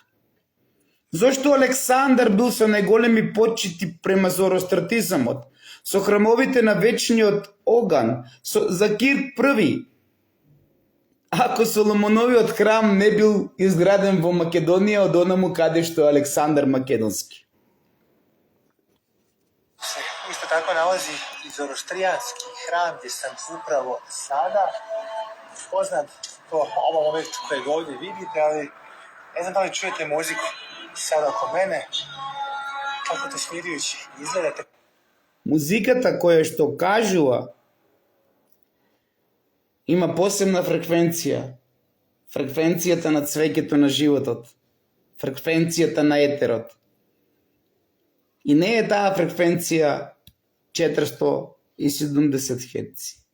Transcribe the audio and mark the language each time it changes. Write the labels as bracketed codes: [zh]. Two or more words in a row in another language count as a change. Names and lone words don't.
[mk] Зошто Александар бил со најголеми почити према зороастратизамот, со храмовите на вечниот оган, за Кирк први, ако Соломоновиот храм не бил изграден во Македонија од онаму каде што Александар Македонски? [hr] Isto tako nalazi i zoroastrijanski hram gdje sam upravo sada poznat po ovom objektu kojeg ovdje vidite, ali ne znam da li čujete muziku sada oko mene, kako to smirujući izgledate. [mk] Музиката која што кажува има посебна фреквенција. Фреквенцијата на цвеќето на животот. Фреквенцијата на етерот. И не е таа фреквенција 470 херци.